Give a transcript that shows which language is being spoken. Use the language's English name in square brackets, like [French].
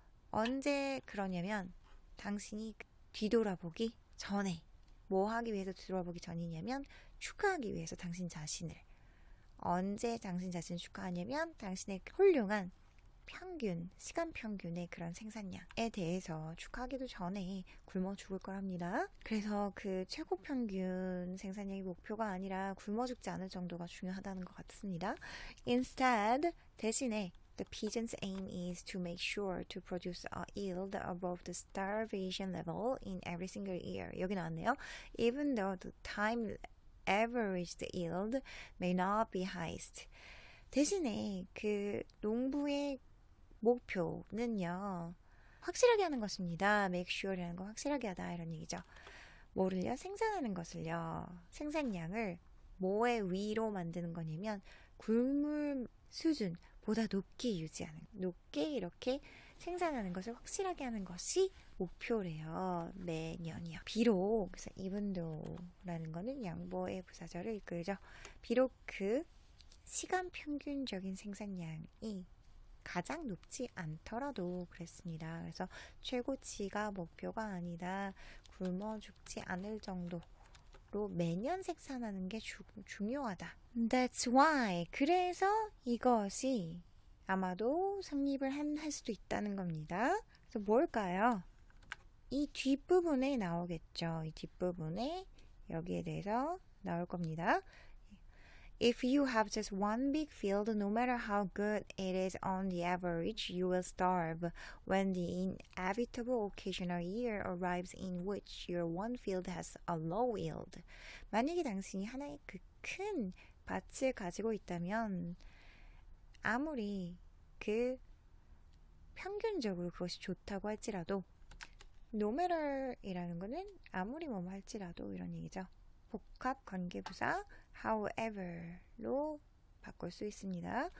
[Korean] 언제 그러냐면 당신이 뒤돌아보기 전에 뭐 하기 위해서 뒤돌아보기 전이냐면 축하하기 위해서 당신 자신을 언제 당신 자신을 축하하냐면 당신의 훌륭한 평균, 시간 평균의 그런 생산량에 대해서 축하하기도 전에 굶어 죽을 거랍니다. 그래서 그 최고 평균 생산량이 목표가 아니라 굶어 죽지 않을 정도가 중요하다는 것 같습니다. [English] Instead, [Korean] 대신에 [English] the pigeon's aim is to make sure to produce a yield above the starvation level in every single year. [Korean] 여기 나왔네요. [English] Even though the time averaged yield may not be highest. [Korean] 대신에 그 농부의 목표는요, 확실하게 하는 것입니다. make sure라는 거 확실하게 하다 이런 얘기죠. 뭐를요? 생산하는 것을요. 생산량을 뭐의 위로 만드는 거냐면 굶을 수준보다 높게 유지하는, 높게 이렇게 생산하는 것을 확실하게 하는 것이 목표래요. 매년이요. 비록, 그래서 even though라는 거는 양보의 부사절을 이끌죠. 비록 그 시간 평균적인 생산량이 가장 높지 않더라도 그랬습니다. 그래서 최고치가 목표가 아니다. 굶어 죽지 않을 정도로 매년 생산하는 게 중요하다. [English] That's why. [Korean] 그래서 이것이 아마도 성립을 할 수도 있다는 겁니다. 그래서 뭘까요? 이 뒷부분에 나오겠죠. 이 뒷부분에 여기에 대해서 나올 겁니다. [English] If you have just one big field, no matter how good it is on the average, you will starve when the inevitable occasional year arrives in which your one field has a low yield. [Korean] 만약에 당신이 하나의 그 큰 밭을 가지고 있다면 아무리 그 평균적으로 그것이 좋다고 할지라도 no matter이라는 거는 아무리 뭐뭐 할지라도 이런 얘기죠. 복합 관계부사 however로 바꿀 수 있습니다.